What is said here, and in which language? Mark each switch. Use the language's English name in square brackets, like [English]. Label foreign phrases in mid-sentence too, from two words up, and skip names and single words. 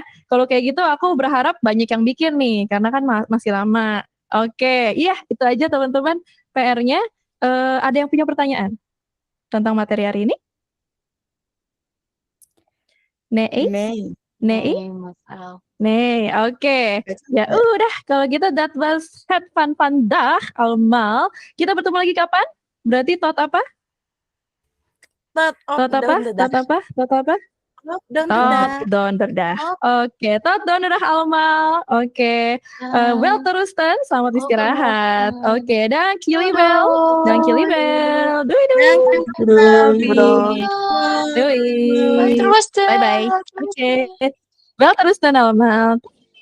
[Indonesian] Kalau kayak gitu aku berharap banyak yang bikin nih karena kan masih lama. Oke, iya itu aja teman-teman PR-nya. Ada yang punya pertanyaan tentang materi hari ini? Nee, oke. Ya udah, kalau gitu [Dutch] that was het van vandaag allemaal. [Indonesian] Kita bertemu lagi kapan? Berarti tot apa? [Dutch] Tot donderdag. Oke, tot donderdag allemaal. Oke. Wel terusten, [Indonesian] selamat istirahat. Oke, [Dutch] dank jullie wel. Dank jullie wel. Doei. Doei. [Indonesian] Terus [English] Bye bye. Oke. [Dutch] Wel terusten allemaal.